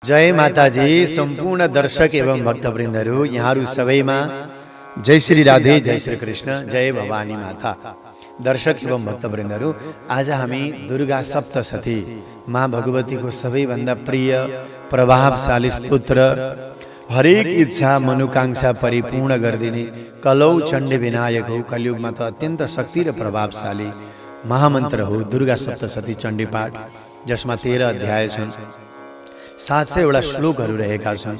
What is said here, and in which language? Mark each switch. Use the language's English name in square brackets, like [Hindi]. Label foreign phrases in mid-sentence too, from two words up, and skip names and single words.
[Nepali] जय माताजी। सम्पूर्ण दर्शक एवं भक्तवृन्दहरू यहाँहरू सबैमा जय श्री राधे, जय श्री कृष्ण, जय भवानी माता। दर्शक एवं भक्तवृन्दहरू, आज हामी दुर्गा सप्तशती माँ भगवतीको सबैभन्दा प्रिय प्रभावशाली स्तोत्र, हरेक इच्छा मनोकांक्षा परिपूर्ण गरिदिने कलौ चण्डी विनायक हो। कलियुगमा त अत्यन्त शक्ति र प्रभावशाली महामन्त्र हो दुर्गा सप्तशती चण्डी पाठ, जसमा 13 अध्याय छन्, 700 श्लोकहरू रहेका छन्।